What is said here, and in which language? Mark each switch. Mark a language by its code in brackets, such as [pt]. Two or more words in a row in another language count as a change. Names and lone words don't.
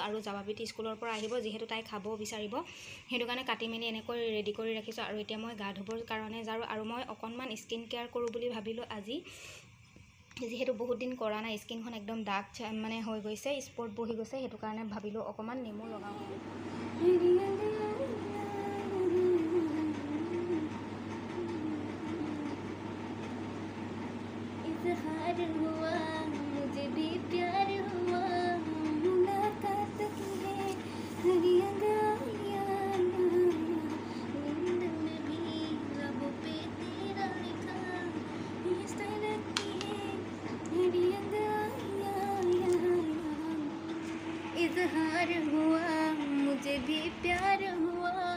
[as] আৰু জাবাবিত স্কুলৰ পৰা আহিব, যিহেতু তাই খাব বিচাৰিব, সেইটো কাৰণে কাটি মেলি এনেকৈ ৰেডি কৰি ৰাখিছোঁ। আৰু এতিয়া মই গা ধুবৰ কাৰণে যাওঁ। আৰু মই অকণমান [en] skin care [as] কৰোঁ বুলি ভাবিলোঁ আজি, যিহেতু বহুত দিন কৰা নাই, স্কিনখন একদম ডাৰ্ক মানে হৈ গৈছে, স্পট বহি গৈছে, সেইটো কাৰণে ভাবিলোঁ অকণমান নেমু লগাওঁ। [hi] इज़हार हुआ मुझे भी प्यार हुआ मुलाकात की है नींद में भी लबों पे तेरा लिखा इस तरह की है इज़हार हुआ मुझे भी प्यार हुआ।